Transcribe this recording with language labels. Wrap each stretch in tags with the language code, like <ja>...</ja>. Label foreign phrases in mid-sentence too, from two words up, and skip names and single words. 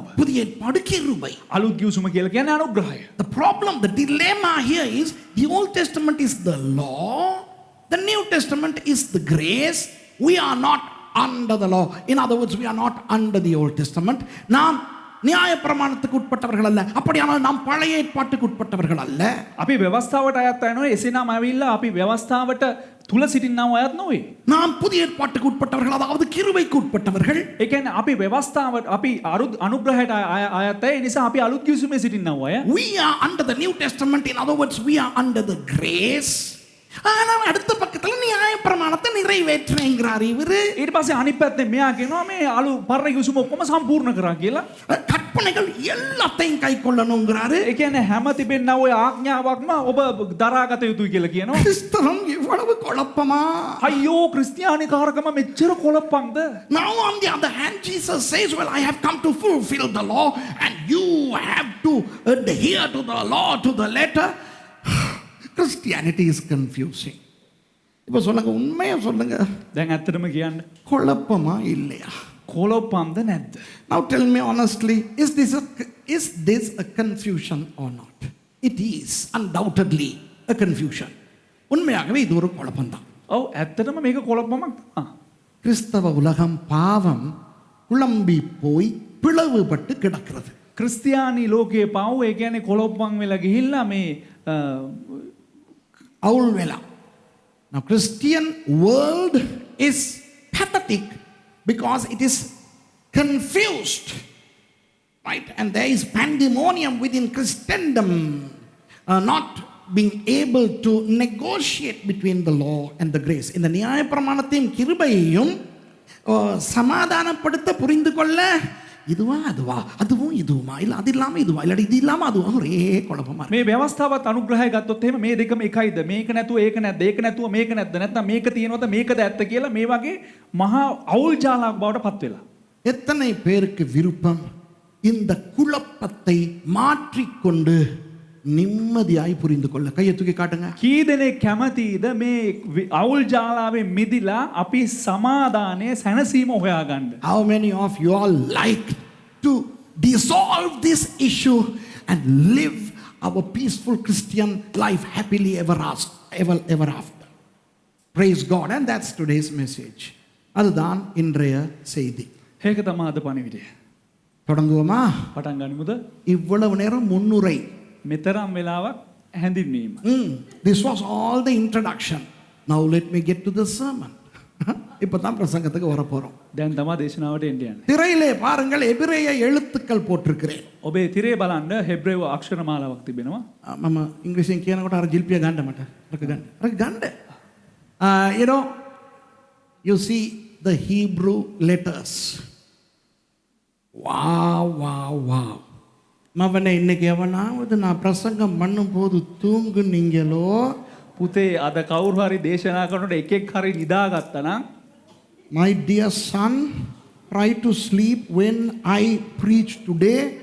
<ta>புதிய ஏற்பாடு கிருபை.</ta> <si>අලුත් ගිවිසුම කියලා කියන්නේ අනුග්‍රහය.</si> <en>The problem, the dilemma here is the Old Testament is the law, the New Testament is the grace. We are not under the law. In other words, we are not under the Old Testament.</en> <ta>நாம் நியாய பிரமாணத்துக்கு உட்பட்டவர்கள் அல்ல. அப்படியானால் நாம் பழைய ஏற்பாட்டுக்கு உட்பட்டவர்கள் அல்ல.</ta> <si>අපි ව්‍යවස්ථාවට අයත් වෙනවා. එසේනම් ඇවිල්ලා අපි ව්‍යවස්ථාවට තුල සිටින්නව අයත් නොවේ.</si> <ta>நாம் புதிய ஏற்பாட்டுக்கு உட்பட்டவர்கள், அதாவது கிருபைக்கு உட்பட்டவர்கள்.</ta> <si>ඒ කියන්නේ අපි ව්‍යවස්ථාවට අපි අනුග්‍රහයට අයත් ඒ නිසා අපි අලුත් ගිවිසුමේ සිටින්නව අය.</si> <en>We are under the New Testament. In other words, we are under the grace.</en> <ta>ஆனால் அடுத்த பக்கத்துல நியாய பிரமாணத்தை நிறைவேற்றுங்கிறார் இவரு.</ta> <si>ඊට පස්සේ අනිත් පැත්තෙන් මෙයා කියනවා මේ අලු පරණ ගිවිසුම ඔක්කොම සම්පූර්ණ කරා කියලා.</si> <ta>கற்பனைகள் எல்லாத்தையும் கை கொள்ளணுங்கிறாரு.</ta> <si>ඒ කියන්නේ හැම තිබෙනා ඔය ආඥාවක්ම ඔබ දරාගත යුතුයි කියලා කියනවා.</si> <ta>கிறிஸ்தவம் இவ்வளவு குழப்பமா?</ta> <si>අයියෝ ක්‍රිස්තියානි කාරකම මෙච්චර කොළප්පන්ද?</si> <en>Now on the other hand, Jesus says, well, I have come to fulfill the law and you have to adhere to the law to the letter. Christianity is confusing.</en> <ta>இப்போ சொல்லுங்க, உண்மையா சொல்லுங்க,</ta> <si>දැන් ඇත්තටම කියන්න</si> <ta>குழப்பமா இல்லையா?</ta> <si>කොළප්පන්ද නැද්ද?</si> <en>Now tell me honestly, is this a confusion or not? It is undoubtedly a confusion.</en> <ta>உண்மையாகவே இது ஒரு குழப்பம்தான்.</ta> <si>ඔව් ඇත්තටම මේක කොළප්පමක්.</si> <ta>கிறிஸ்தவ உலகம் பாவம் குழம்பி போய் பிளவுபட்டு கிடக்கிறது.</ta> <si>ක්‍රිස්තියානි ලෝකයේ පව් ඒ කියන්නේ කොළොප්පන් වෙලා ගිහිල්ලා මේ අවුල් වෙලා.</si> <en>Now Christian world is pathetic because it is confused, right? And there is pandemonium within Christendom, not being able to negotiate between the law and the grace.</en> <ta>இந்த நியாய பிரமாணத்தையும் கிருபையையும் சமாதானப்படுத்த புரிந்து கொள்ள இதுவா அதுவா, அதுவும் இதுவுமா, இல்ல அது இல்லாம இதுவா, இல்ல இது இல்லாம அதுவா, ஒரே குழப்பமா இருக்கு.</ta> <si>මේ ව්‍යවස්ථාවත් අනුග්‍රහය ගත්තොත් එහෙම මේ දෙකම එකයිද? මේක නැතුව ඒක නැද්ද? ඒක නැතුව මේක නැද්ද? නැත්නම් මේක තියෙනවද මේකද ඇත්ත කියලා මේ වගේ මහා අවුල් ජාලයක් බවට පත් වෙලා.</si> <ta>எத்தனை பேருக்கு விருப்பம் இந்த குழப்பத்தை மாற்றிக்கொண்டு நிம்மதியாய் புரிந்து கொள்ள? கையை தூக்கி காட்டுங்க.</ta> <si>කී දෙනෙක් කැමතිද මේ අවුල් ජාලාවේ මිදිලා අපි සමාදානයේ සැනසීම හොයාගන්න?</si> <en>How many of you all like to dissolve this issue and live our peaceful Christian life happily ever after? Praise God. And that's today's message.</en> <ta>அதுதான் இன்றைய செய்தி.</ta> <si>ඒක තමයි අද පණිවිඩය.</si> <ta>தொடங்குவோமா?</ta> <si>පටන් ගනිමුද?</si> <ta>இவ்வளவு நேரம் முன்னுரை.</ta> <si>මෙතරම් වෙලාවක් හැඳින්වීම.</si> <en>This was all the introduction. Now let me get to the sermon.</en> <ta>இப்பதான் பிரசங்கத்துக்கு வர போறோம்.</ta> <si>දැන් තමයි දේශනාවට එන්න යන්නේ.</si> <ta>திரையிலே பாருங்கள், எபிரேய எழுத்துக்கள் போட்டிருக்கிறேன்.</ta> <si>ඔබේ තිරේ බලන්න හෙබ්‍රේව අක්ෂර මාලාවක් තිබෙනවා. මම ඉංග්‍රීසියෙන් කියනකොට අර ජිල්පිය ගන්න මට. අර ගන්න.</si> <en>You know, you see the Hebrew letters. Wow.</en> <ta>மவனே, இன்னைக்கு எவனாவது நான் பிரசங்கம் பண்ணும்போது தூங்குனீங்களோ?</ta> <si>පුතේ අද කවුරු හරි දේශනා කරනකොට එකෙක් හරි නිදාගත්තා නම්,</si> <en>My dear son, try to sleep when I preach today.</en>